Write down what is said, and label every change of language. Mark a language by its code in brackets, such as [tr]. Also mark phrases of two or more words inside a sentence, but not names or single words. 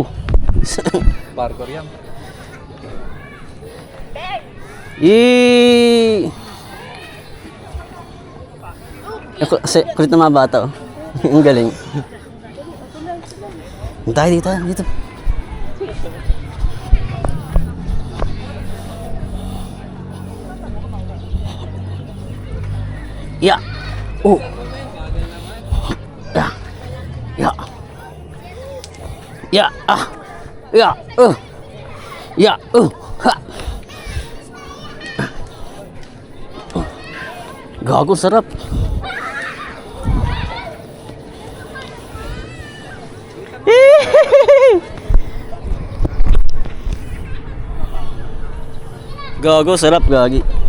[tl] Parkour yan. Kulit na mga bata, oh. Ang galing. Tayo dito. [en] Yeah. Oh. Yeah. Yeah. Yeah. Yeah. Yeah. Ha. [tl] Gago, sarap. Gago, sarap, gagi.